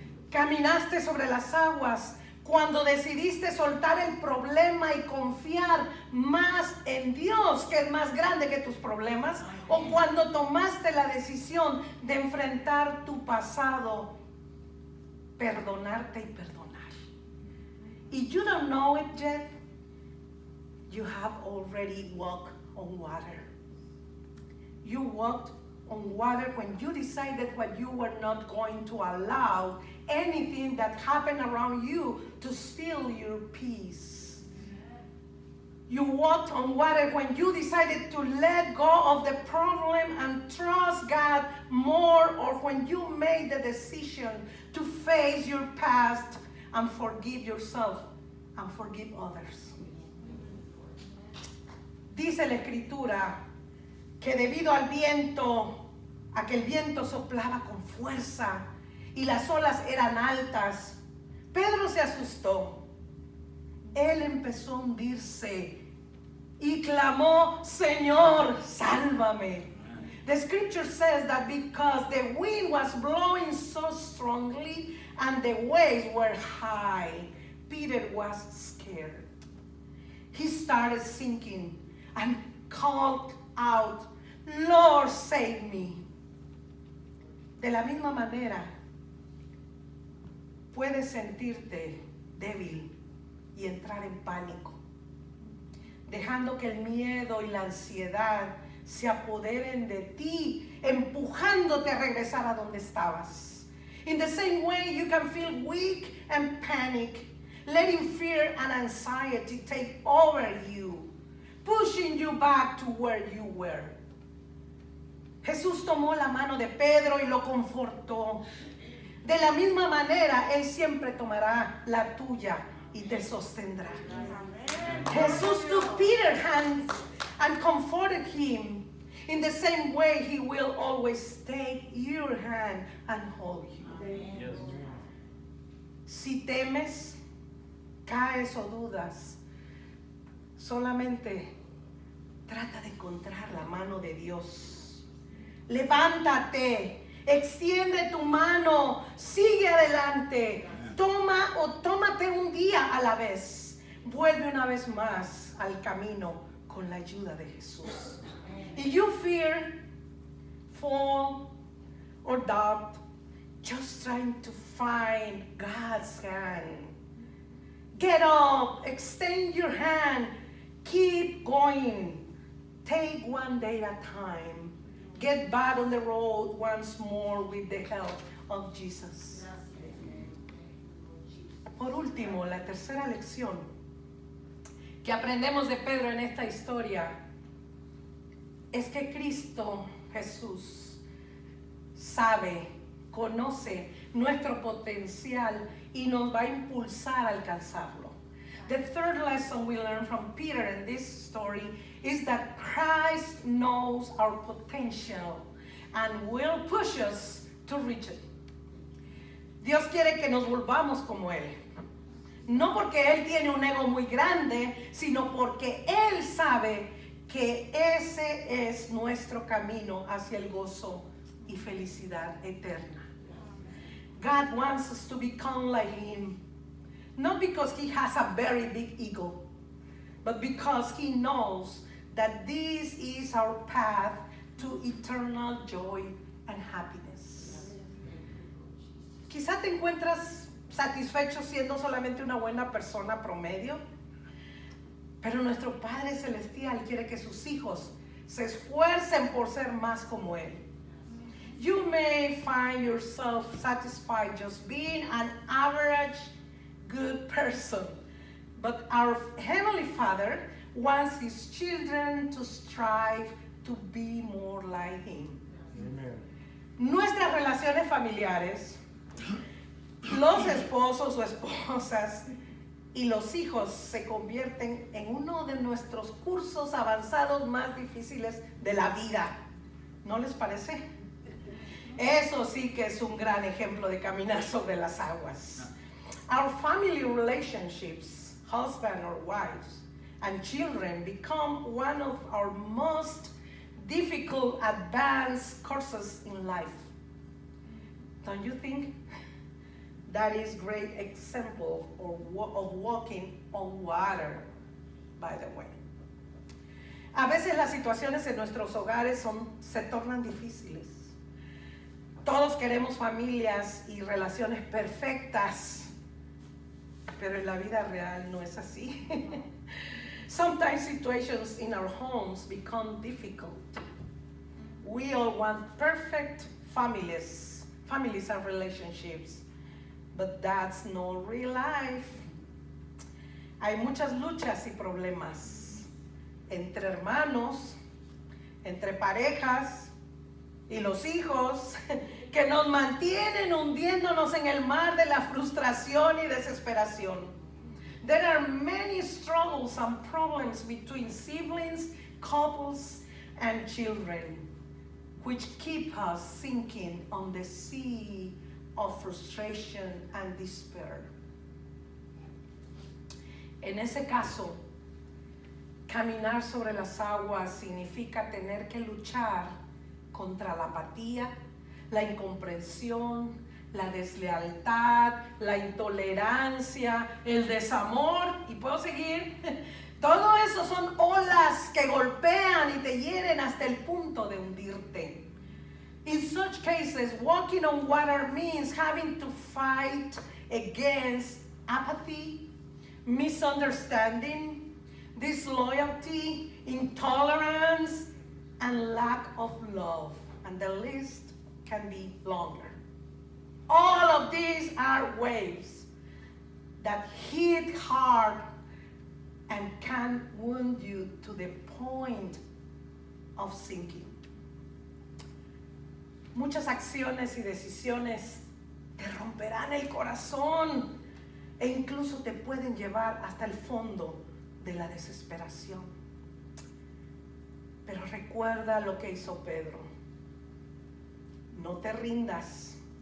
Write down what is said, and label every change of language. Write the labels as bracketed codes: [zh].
[es] Caminaste sobre las aguas cuando decidiste soltar el problema y confiar más en Dios, que es más grande que tus problemas, o cuando tomaste la decisión de enfrentar tu pasado, perdonarte y perdonar. [en] If you don't know it yet, you have already walked on water. You walked on water when you decided what you were not going to allow anything that happened around you to steal your peace. You walked on water when you decided to let go of the problem and trust God more, or when you made the decision to face your past and forgive yourself and forgive others. [es] Dice la Escritura que debido al viento, a que el viento soplaba con fuerza y las olas eran altas, Pedro se asustó. Él empezó a hundirse y clamó, Señor, sálvame. [en] The scripture says that because the wind was blowing so strongly and the waves were high, Peter was scared. He started sinking and called out, Lord, save me. [es] De la misma manera, puedes sentirte débil y entrar en pánico, dejando que el miedo y la ansiedad se apoderen de ti, empujándote a regresar a donde estabas. [en] In the same way, you can feel weak and panic, letting fear and anxiety take over you, pushing you back to where you were. [es] Jesús tomó la mano de Pedro y lo confortó. De la misma manera, Él siempre tomará la tuya y te sostendrá. [en] Jesús took Peter's hand and comforted him. In the same way, He will always take your hand and hold you. Yes. [es] Si temes, caes o dudas, solamente trata de encontrar la mano de Dios. Levántate, extiende tu mano, sigue adelante, tómate un día a la vez, vuelve una vez más al camino con la ayuda de Jesús. [en] If you fear, fall, or doubt, just trying to find God's hand. Get up, extend your hand, keep going, take one day at a time. Get back on the road once more with the help of Jesus. [es] Por último, la tercera lección que aprendemos de Pedro en esta historia es que Cristo Jesús sabe, conoce nuestro potencial y nos va a impulsar a alcanzarlo. [en] The third lesson we learn from Peter in this story is that Christ knows our potential and will push us to reach it. [es] Dios quiere que nos volvamos como Él. No porque Él tiene un ego muy grande, sino porque Él sabe que ese es nuestro camino hacia el gozo y felicidad eterna. [en] God wants us to become like Him. Not because He has a very big ego, but because He knows that this is our path to eternal joy and happiness. [es] Quizá te encuentras satisfecho siendo solamente una buena persona promedio. Pero nuestro Padre Celestial quiere que sus hijos se esfuercen por ser más como Él. [en] You may find yourself satisfied just being an average good person, but our Heavenly Father wants His children to strive to be more like Him. Amen. [es] Nuestras relaciones familiares, los esposos o esposas y los hijos se convierten en uno de nuestros cursos avanzados más difíciles de la vida. ¿No les parece? Eso sí que es un gran ejemplo de caminar sobre las aguas. [en] Our family relationships, husband or wives, and children become one of our most difficult advanced courses in life. Don't you think? That is great example of walking on water, by the way. [es] A veces las situaciones en nuestros hogares se tornan difíciles. Todos queremos familias y relaciones perfectas, pero en la vida real no es así. [en] Sometimes situations in our homes become difficult. We all want perfect families and relationships, but that's not real life. [es] Hay muchas luchas y problemas entre hermanos, entre parejas y los hijos que nos mantienen hundiéndonos en el mar de la frustración y desesperación. [en] There are many struggles and problems between siblings, couples, and children, which keep us sinking on the sea of frustration and despair. [es] En ese caso, caminar sobre las aguas significa tener que luchar contra la apatía, la incomprensión, la deslealtad, la intolerancia, el desamor, y puedo seguir. Todo eso son olas que golpean y te hieren hasta el punto de hundirte. [en] In such cases, walking on water means having to fight against apathy, misunderstanding, disloyalty, intolerance, and lack of love. And the list can be longer. All of these are waves that hit hard and can wound you to the point of sinking. [es] Muchas acciones y decisiones te romperán el corazón e incluso te pueden llevar hasta el fondo de la desesperación. Pero recuerda lo que hizo Pedro. No te rindas.